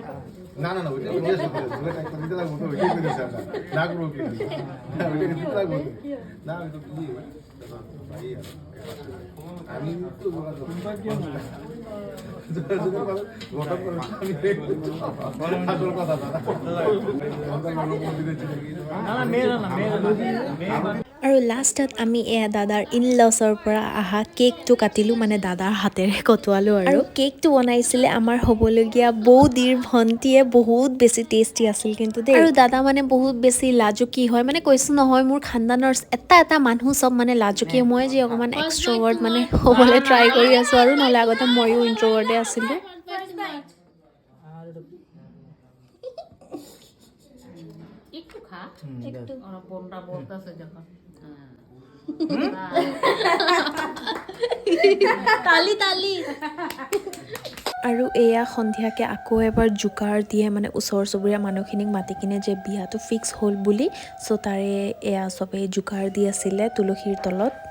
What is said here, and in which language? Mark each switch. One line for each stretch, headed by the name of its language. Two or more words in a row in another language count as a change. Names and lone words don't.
Bangla: না না না ওইটা জিজ্ঞেস করে দুটো একটা দিতে লাগবে তো ওইটাই করে দিছে আমরা না করবো কি না ওইটা দিতে লাগবে না আমি তো কি আমি তো তোমরা কি না ঘটক করে আমি আসল কথা না না মেয়ে না মেয়ে
Assamese: আৰু লাষ্টত আমি এয়া দাদাৰ ইনলছৰ পৰা আহা কেকটো কাটিলোঁ মানে দাদাৰ হাতেৰে কটোৱালোঁ আৰু কেকটো বনাইছিলে আমাৰ হ'বলগীয়া বৌদিৰ ভণ্টিয়ে বহুত বেছি টেষ্টি আছিল কিন্তু দেই আৰু দাদা মানে বহুত বেছি লাজুকী হয় মানে কৈছোঁ নহয় মোৰ খানদানৰ এটা মানুহ চব মানে লাজুকী মই যে অকণমান এক্সট্ৰভাৰ্ট মানে হ'বলৈ ট্ৰাই কৰি আছোঁ আৰু নহ'লে আগতে ময়ো ইণ্ট্ৰভাৰ্টে আছিলোঁ
Bangla: একটু খা একটু বোনটা বলতেছে যখন তালি তালি
Assamese: আৰু এয়া সন্ধিয়াকৈ আকৌ এবাৰ জোকাৰ দিয়ে মানে ওচৰ চুবুৰীয়া মানুহখিনিক মাতি কিনে যে বিয়াটো ফিক্স হ'ল বুলি চ' তাৰে এয়া চবেই জোকাৰ দি আছিলে তুলসীৰ তলত